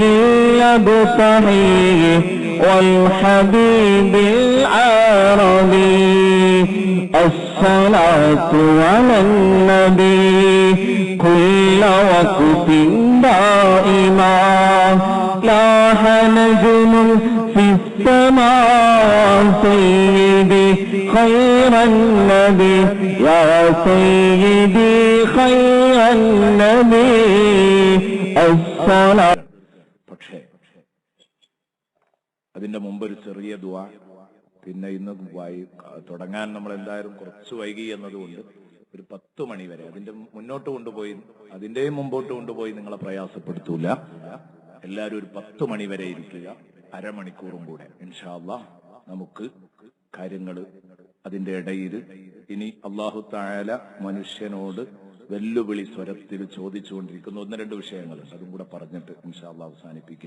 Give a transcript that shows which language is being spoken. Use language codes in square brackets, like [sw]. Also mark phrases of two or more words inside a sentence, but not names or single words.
[ar] الأبتغي والحبيب العربي الصلاة على النبي كل وقت دائما لاح نجم في السماء سيدي خير النبي يا سيدي خير النبي الصلاة. [ml] പക്ഷേ അതിന്റെ മുമ്പ് ഒരു ചെറിയ ദുആ, പിന്നെ ഇന്ന് തുടങ്ങാൻ നമ്മൾ എന്തായാലും കുറച്ച് വൈകി എന്നതുകൊണ്ട് ഒരു 10 മണി വരെ അതിന്റെ മുന്നോട്ട് കൊണ്ടുപോയി അതിന്റെയും മുമ്പോട്ട് കൊണ്ടുപോയി നിങ്ങളെ പ്രയാസപ്പെടുത്തൂല. എല്ലാവരും ഒരു 10 മണി വരെ ഇരിക്കുക, അരമണിക്കൂറും കൂടെ [ar] إن شاء الله [ml] നമുക്ക് കാര്യങ്ങൾ അതിന്റെ ഇടയിൽ ഇനി [ar] الله تعالى [ml] മനുഷ്യനോട് വെല്ലുവിളി സ്വരത്തിൽ ചോദിച്ചുകൊണ്ടിരിക്കുന്ന 1-2 വിഷയങ്ങൾ അതും കൂടെ പറഞ്ഞിട്ട് [ar] إن شاء الله [ml] അവസാനിപ്പിക്കുക.